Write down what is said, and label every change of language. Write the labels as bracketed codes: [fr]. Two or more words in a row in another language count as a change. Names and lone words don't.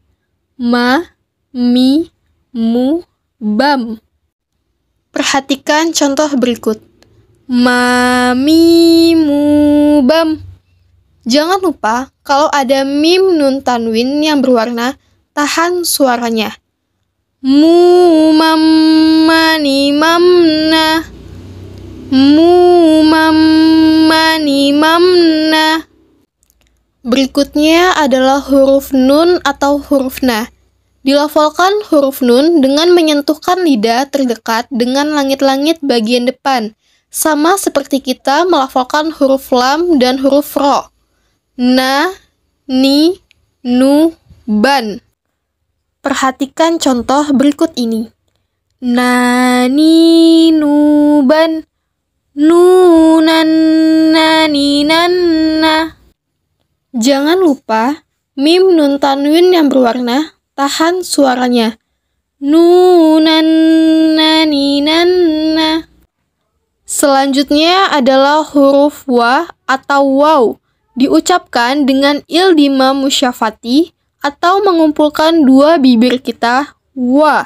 [id] Ma, mi, mu, bam. Perhatikan contoh berikut. Ma, mi, mu, bam. Jangan lupa kalau ada mim nun tanwin yang berwarna, tahan suaranya. Mu, mam, mani, mamna. Mu, mam, mani, mamna. Berikutnya adalah huruf nun atau huruf na. Dilafalkan huruf nun dengan menyentuhkan lidah terdekat dengan langit-langit bagian depan, sama seperti kita melafalkan huruf lam dan huruf ro. Na, ni, nu, ban. Perhatikan contoh berikut ini. nani nuban, nunan nani nanna. Jangan lupa mim nun tanwin yang berwarna, tahan suaranya. Nunan nani nanna. Selanjutnya adalah huruf wa atau waw, diucapkan dengan ildima musyafati atau mengumpulkan dua bibir kita, wa.